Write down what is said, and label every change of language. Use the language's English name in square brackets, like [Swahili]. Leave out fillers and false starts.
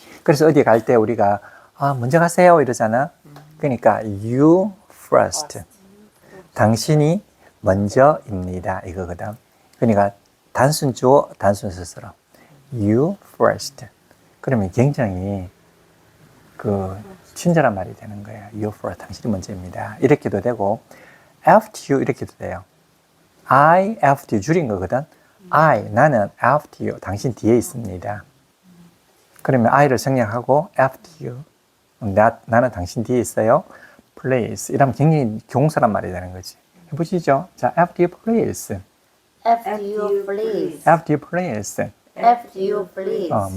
[Korean] 그래서 어디 갈 때 우리가 먼저 가세요 이러잖아. 그러니까 [English] you first. [Korean] 당신이 먼저입니다. 이거거든. 그러니까 단순 주어, 단순 스스로. [English] you first. [Korean] 그러면 굉장히 친절한 말이 되는 거예요. [English] you first. [Korean] 당신이 먼저입니다. 이렇게도 되고 [English] after you [Korean] 이렇게도 돼요. [English] I after you [Korean] 줄인 거거든. 나는 [English] after you. [Korean] 당신 뒤에 있습니다. 그러면 I를 생략하고 after you. 나는 당신 뒤에 있어요. [English] Please. [Korean] 이러면 굉장히 경사란 말이 되는 거지. 해보시죠. 자, [English] after you please. After you please. After you please. After you please.